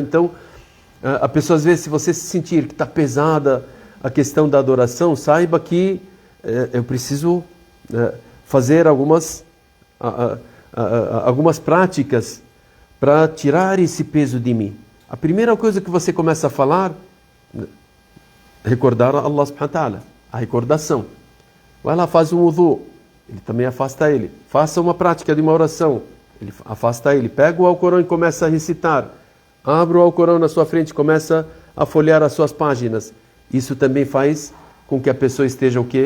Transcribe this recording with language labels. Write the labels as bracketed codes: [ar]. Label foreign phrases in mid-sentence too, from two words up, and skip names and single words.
[pt] Então, a pessoa às vezes, se você se sentir que está pesada a questão da adoração, saiba que eu preciso fazer algumas práticas para tirar esse peso de mim. A primeira coisa que você começa a falar, recordar a [ar] الله سبحانه وتعالى, [pt] a recordação. Vai lá, faz um wudu, ele também afasta ele. Faça uma prática de uma oração, ele afasta ele. Pega o Alcorão e começa a recitar. Abra o Alcorão na sua frente, começa a folhear as suas páginas. Isso também faz com que a pessoa esteja o quê?